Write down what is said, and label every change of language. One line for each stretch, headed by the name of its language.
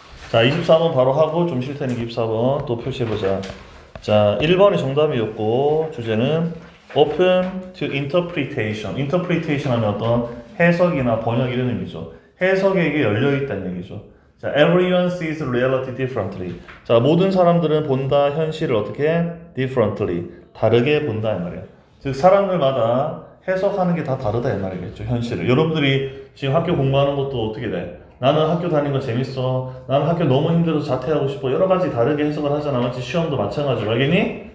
Korean: 자, 24번 바로 하고 좀 쉴 테니까 24번 또 표시해보자. 자, 1번이 정답이었고 주제는
English: Open to Interpretation.
Korean: Interpretation 하면 어떤 해석이나 번역 이런 의미죠. 해석에게 열려있다는 얘기죠. 자,
English: Everyone sees reality differently.
Korean: 자, 모든 사람들은 본다 현실을 어떻게?
English: Differently.
Korean: 다르게 본다 이 말이에요. 즉 사람들마다 해석하는 게 다 다르다 이 말이겠죠. 현실을. 여러분들이 지금 학교 공부하는 것도 어떻게 돼? 나는 학교 다니는 거 재밌어. 나는 학교 너무 힘들어서 자퇴하고 싶어. 여러 가지 다르게 해석을 하잖아. 마치 시험도 마찬가지로 알겠니?